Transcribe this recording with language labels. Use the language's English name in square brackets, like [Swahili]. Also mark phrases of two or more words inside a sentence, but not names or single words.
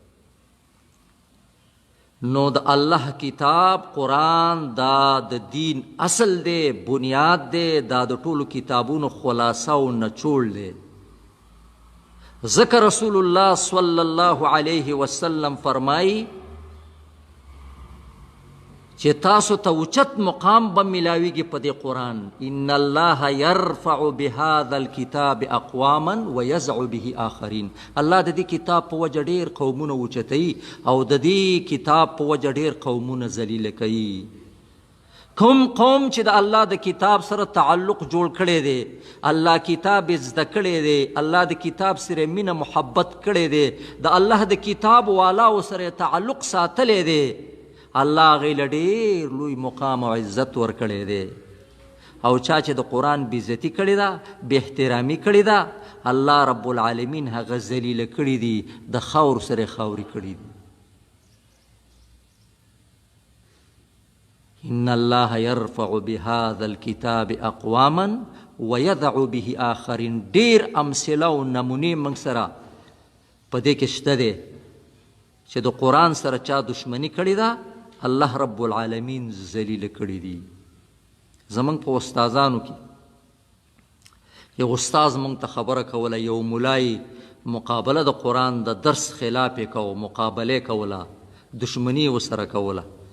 [Pashto] نو د الله کتاب قرآن دا د دین اصل دی، بنیاد دی، دا د ټولو کتابونو خلاصه او نچوړ دی. ذکر رسول الله [Arabic] صلی الله علیه وسلم [Pashto] فرمایی چې تاسو ته اوچت مقام به ملاویږي په دې قرآن. [Arabic] ان الله یرفع بهذا الکتاب اقواما ویزع به آخرین. [Pashto] الله د دې کتاب په وجه ډېر قومونه اوچتوي او د دې کتاب په وجه ډېر قومونه ذلیله کوي. کوم قوم چې د الله د کتاب سره تعلق جوړ کړی دی، الله کتاب زده کړی دی، الله د کتاب سره مینه محبت کړی دی، د الله د کتاب والاو سره تعلق ساتلی دی، الله هغې له ډېر لوی مقام او عزت ورکړی دی. او چا چې د قرآن بېعزتي کړې ده، بې احترامي کړې ده، الله [Arabic] رب العالمین [Pashto] هغه ذلیله کړي دي، د خاور سره خاوري کړي دي. [Arabic] ان الله يرفع بهذا الكتاب اقواما ويضع به آخرين. [Pashto] ډېر امثله او نمونې موږ سره په دې کې شته دی چې د قرآن سره چا دشمني کړې ده، الله [Arabic] رب العالمین [Pashto] ذلیله کړي دي. زموږ په استادانو کې یو استاز موږ ته خبره کوله، یو ملای مقابله د قرآن د درس خلاف یې کو، مقابله یې کوله، دشمني یې ورسره کوله.